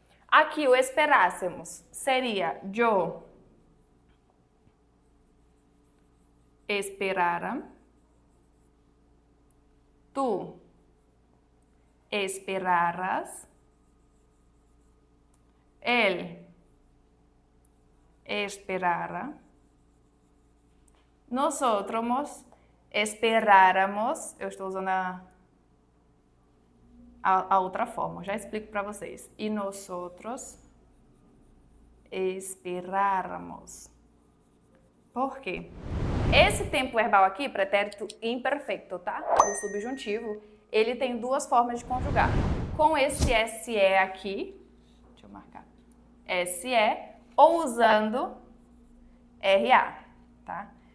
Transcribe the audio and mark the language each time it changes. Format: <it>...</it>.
<pt>Aqui o esperássemos seria</pt> <es>yo esperara, tu esperaras, él esperara, nosotros esperáramos.</es> <pt>Eu estou usando a outra forma, já explico para vocês.</pt> <es>E nosotros esperáramos.</es> <pt>Por quê? Esse tempo verbal aqui, pretérito imperfeito, tá? O subjuntivo, ele tem duas formas de conjugar. Com esse SE aqui, deixa eu marcar, SE, ou usando RA, tá?</pt>